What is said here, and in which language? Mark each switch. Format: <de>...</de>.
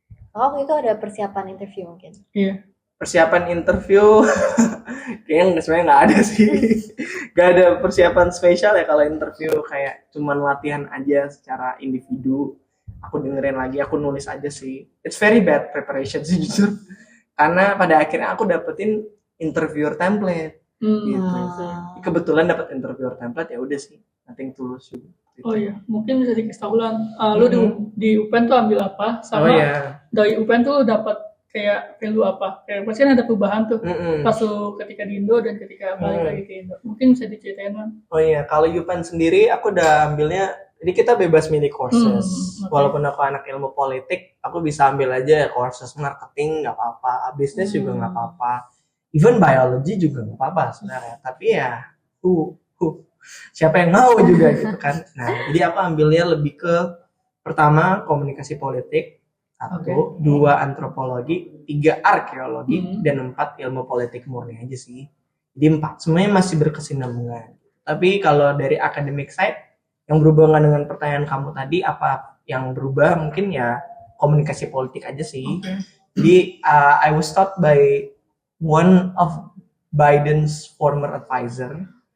<id>Waktu itu ada persiapan interview mungkin? Iya. Persiapan interview kayaknya sebenarnya nggak ada sih. Nggak ada persiapan spesial ya kalau interview, kayak cuman latihan aja secara individu. Aku dengerin lagi, aku nulis aja sih.</id> <en>It's very bad preparation</en> <id>sih jujur. Karena pada akhirnya aku dapetin interviewer template. Gitu. Kebetulan dapet interviewer template, ya udah sih, nothing tulus juga. Gitu. Oh iya, mungkin bisa dikasih tahu Lan. Lu di UPenn tuh ambil apa? Sama dari UPenn tuh dapat kayak value apa? Kayak pasti kan ada perubahan tuh pas lu ketika di Indo dan ketika balik lagi ke Indo. Mungkin bisa diceritain Lan. Oh iya, kalau UPenn sendiri aku udah ambilnya, jadi kita bebas milih courses. Walaupun aku anak ilmu politik, aku bisa ambil aja courses marketing nggak apa-apa, bisnis juga nggak apa-apa, even biology juga nggak apa-apa sebenarnya. Tapi ya, siapa yang mau juga gitu kan. Nah, jadi aku ambilnya lebih ke pertama komunikasi politik, 1, 2 antropologi, 3 arkeologi, dan 4 ilmu politik murni aja sih. Jadi 4 semuanya masih berkesinambungan. Tapi kalau dari academic side yang berhubungan dengan pertanyaan kamu tadi, apa yang berubah, mungkin ya komunikasi politik aja sih. Jadi</id> <en>I was taught by one of Biden's former advisor.</en>